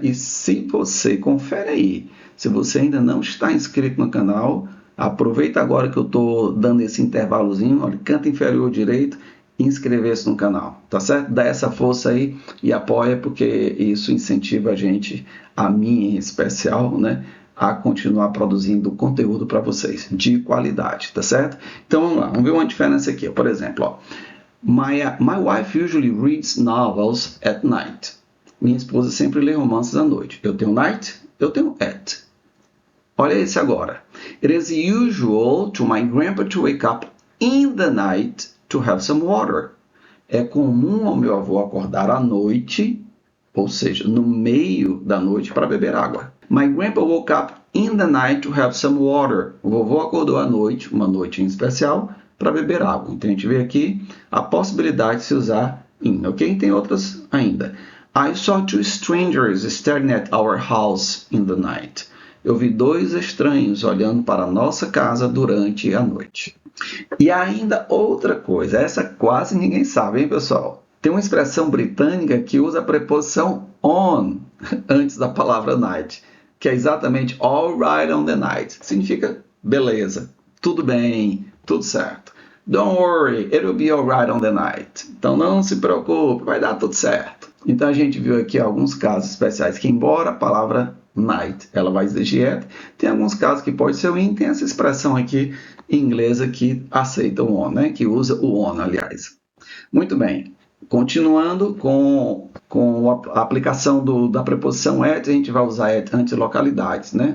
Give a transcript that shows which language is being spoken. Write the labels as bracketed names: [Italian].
[Portuguese] E se você, confere aí, se você ainda não está inscrito no canal, aproveita agora que eu estou dando esse intervalozinho, olha, canto inferior direito, e inscrever-se no canal, tá certo? Dá essa força aí e apoia, porque isso incentiva a mim em especial, né? A continuar produzindo conteúdo para vocês, de qualidade, tá certo? Então vamos lá, vamos ver uma diferença aqui, por exemplo, ó. [English] My wife usually reads novels at night. [Portuguese] Minha esposa sempre lê romances à noite. Eu tenho night, eu tenho at. Olha esse agora. [English] It is usual to my grandpa to wake up in the night to have some water. [Portuguese] É comum ao meu avô acordar à noite, ou seja, no meio da noite, para beber água. [English] My grandpa woke up in the night to have some water. [Portuguese] O vovô acordou à noite, uma noite em especial, para beber água. Então, a gente vê aqui a possibilidade de se usar in, ok? Tem outras ainda. [English] I saw two strangers staring at our house in the night. [Portuguese] Eu vi dois estranhos olhando para a nossa casa durante a noite. E ainda outra coisa, essa quase ninguém sabe, hein, pessoal? Tem uma expressão britânica que usa a preposição on antes da palavra night, que é exatamente [English] all right on the night. [Portuguese] Significa beleza, tudo bem, tudo certo. [English] Don't worry, it will be all right on the night. [Portuguese] Então não se preocupe, vai dar tudo certo. Então a gente viu aqui alguns casos especiais que, embora a palavra night ela vai exigir at, tem alguns casos que pode ser o in, tem essa expressão aqui em inglesa que aceita o on, né? Que usa o on, aliás. Muito bem, continuando com a aplicação da preposição at, a gente vai usar at antes de localidades, né?